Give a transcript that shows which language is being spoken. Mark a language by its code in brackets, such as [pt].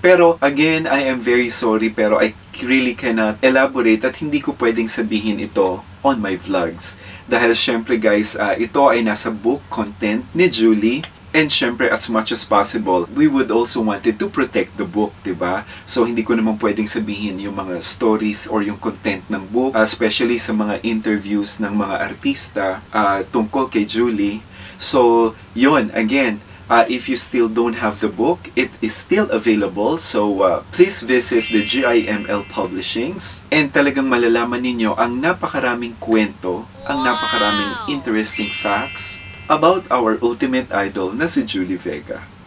[en] Pero again, I am very sorry pero I really cannot elaborate [tl] at hindi ko pwedeng sabihin ito [en] on my vlogs. [tl] Dahil syempre guys, ito ay nasa book content ni Julie. [en] And syempre, as much as possible, we would also wanted to protect the book, diba? [tl] So, hindi ko naman pwedeng sabihin yung mga stories or yung content ng book, especially sa mga interviews ng mga artista tungkol kay Julie. [en] So, yun, again, if you still don't have the book, it is still available. So, please visit the GIML Publishings. [tl] And talagang malalaman ninyo ang napakaraming kwento, ang napakaraming [en] interesting facts about our ultimate idol [tl] na si Julie Vega.